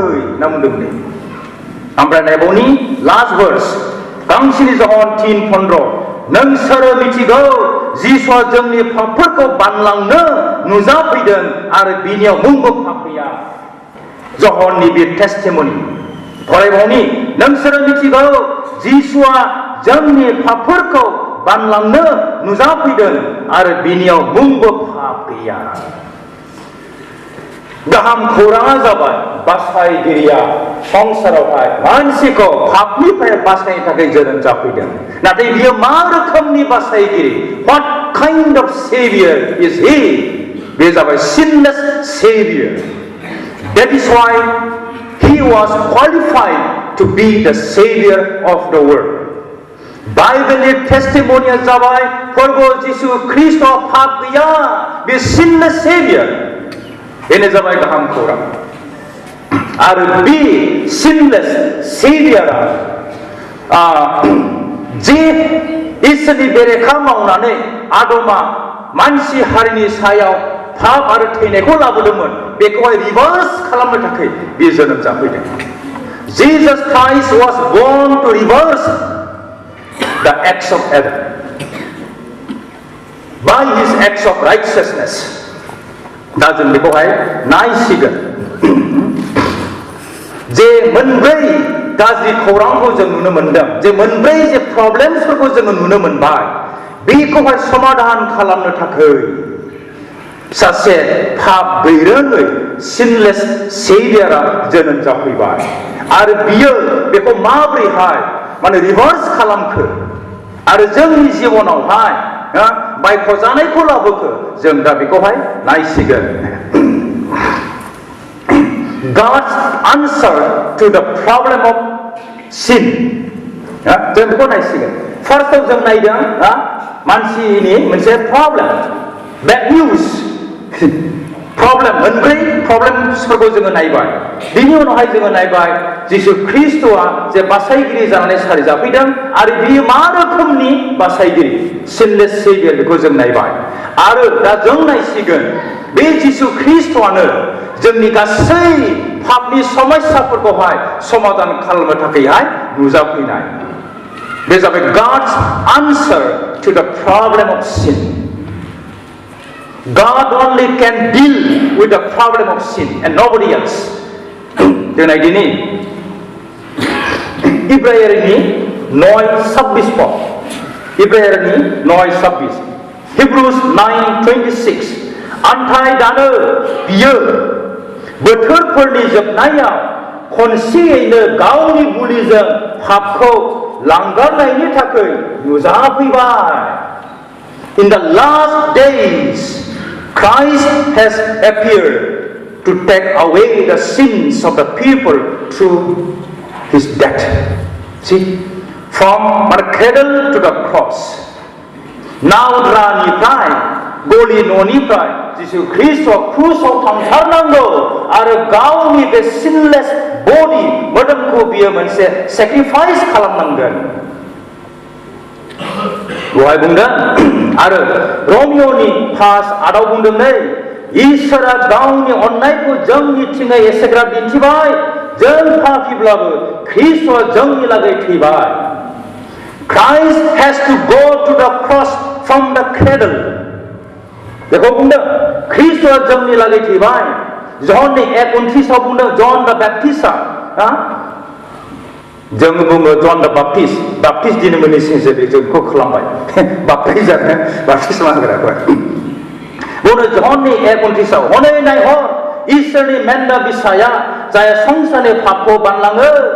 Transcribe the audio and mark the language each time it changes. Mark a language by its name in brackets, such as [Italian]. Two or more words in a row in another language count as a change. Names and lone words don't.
[Bodo] होनना बुंदोंमोन ओमफ्राय नायबावनि [English] last verse [Bodo] गांसेनि ज'हन 3:15 नोंसोरो मिथिगौ जिसुआ जोंनि पापफोरखौ बानलांनो नुजाफैदों आरो बिनियाव मुंबो पाप गैया जहननि बे टेस्टिमनि फरायबावनि नोंसोरो मिथिगौ जिसुआ जोंनि पापफोरखौ बानलांनो नुजाफैदों आरो बिनियाव मुंबो पाप गैया गाहाम खौराङा जाबाय बासायगिरिया संसारावहाय मानसिखौ पापनिफ्राय बासायनो थाखाय जोनोम जाफैदों नाथाय बियो मा रोखोमनि बासायगिरि [English] what kind of savior is he [Bodo] बे जाबाय [English] sinless savior that is why he was qualified to be the savior of the world [Bodo] बाइबलनि टेस्टिमनिया जाबाय प्रभु जिसु ख्रीष्ट पाप गैया बे [English] sinless savior [Bodo] बेनो जाबाय गाहाम खौरां आरो बे सिनलेस सेभियारा जे इसोरनि बेरेखा मावनानै आदमा मानसि हारिनि सायाव पाप आरो थैनायखौ लाबोदोंमोन बेखौहाय रिभार्स खालामनो थाखाय बे जोनोम जाफैदों [English] Jesus Christ was born to reverse the acts of Adam by his acts of righteousness [Bodo] दा जों बेखौहाय नायसिगोन जे मोनब्रै गाज्रि खौरांखौ जों नुनो मोनदों जे मोनब्रै जे प्रब्लेम्सफोरखौ जोङो नुनो मोनबाय बेखौहाय समाधान खालामनो थाखाय सासे पाप गैरोङै सिनलेस सेभियारा जोनोम जाफैबाय आरो बियो बेखौ माबोरैहाय माने रिभार्स खालामखो आरो जोंनि जिबनावहाय बायख'जानायखौ लाबोखो जों दा बेखौहाय नायसिगोन [English] God's answer to the problem of sin [Bodo] जों बेखौ नायसिगोन फार्स्टआव जों नायदों मानसिनि मोनसे प्रब्लेम [English] bad news [Bodo] प्रब्लेम मोनब्रै प्रब्लेम्सफोरखौ जोङो नायबाय बिनि उनावहाय जोङो नायबाय जिसु ख्रीष्टआ जे बासायगिरि जानानै सारि जाफैदों आरो बियो मा रोखोमनि बासायगिरि [English] sinless savior [Bodo] बेखौ जों नायबाय आरो दा जों नायसिगोन बे जिसु ख्रीष्टआनो जोंनि गासै पापनि समस्याफोरखौहाय समाधान खालामनो थाखायहाय नुजाफैनाय बे जाबाय [English] God's answer to the problem of sin God only can deal with the problem of sin and nobody else. [Bodo] जों नायदिनि इब्राहिमनि 9:26 पद इब्राहिमनि 9:26 Hebrews 9:26 अन्थाय दानो बियो बोथोरफोरनि जोबनायाव खनसेयैनो गावनि बुलिजों पापखौ लांगारनायनि थाखाय नुजाफैबाय [English] In the last days Christ has appeared to take away the sins of the people through his death. See, from the cradle to the cross. [Bodo] नावद्रानिफ्राय गलि न'निफ्राय जिसु ख्रीष्टआ क्रुसाव थांथारनांगौ आरो गावनि बे [English] sinless body [Bodo] मोदोमखौ बियो मोनसे सेक्रिफाइस खालामनांगोन दहाय बुंदों आरो रमिय'नि 5:8 बुंदों नै इसोरा गावनि अननायखौ जोंनिथिङै एसेग्राब दिन्थिबाय जों पापीब्लाबो ख्रीष्टआ जोंनि लागै थैबाय [English] Christ has to go to the cross from the cradle [Bodo] बेखौ बुंदों ख्रीष्टआ जोंनि लागै थैबाय जहननि 1:29 बुंदों जन द बेप्टिस्टआ जों बुङो जन द बाप्टिस्ट दिनै मोननैसो जोंखौ खालामबाय बाप्टिस्ट मानग्राफोर बुङो जहननि 1:29 हनै नायहर इसोरनि मेन्दा बिसाया जाय संसारनि पापखौ बानलाङो